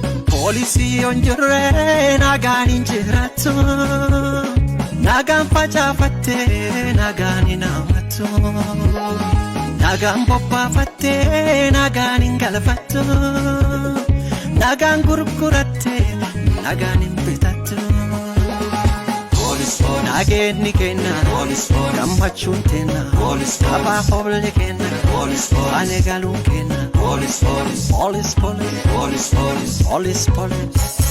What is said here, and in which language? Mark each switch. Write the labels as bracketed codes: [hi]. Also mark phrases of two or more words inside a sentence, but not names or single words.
[om] Poolisii yoon jirre nagaan hin jiraattu. Nagaan facaafattee nagaan hin haammattu. Nagaan bobbaafattee nagaan hin galfattu. Nagaan gurgurattee nagaan hin bitattu. [en] Police, police. [om] Nageenni kenna, [en] Police, police. [om] gammachuun teenna, [en] Police, police. [om] abbaa hobli kenna, [en] Police, police. [om] ane galuun kenna. [en] Police, police. Police, police. Police, police. Police, police.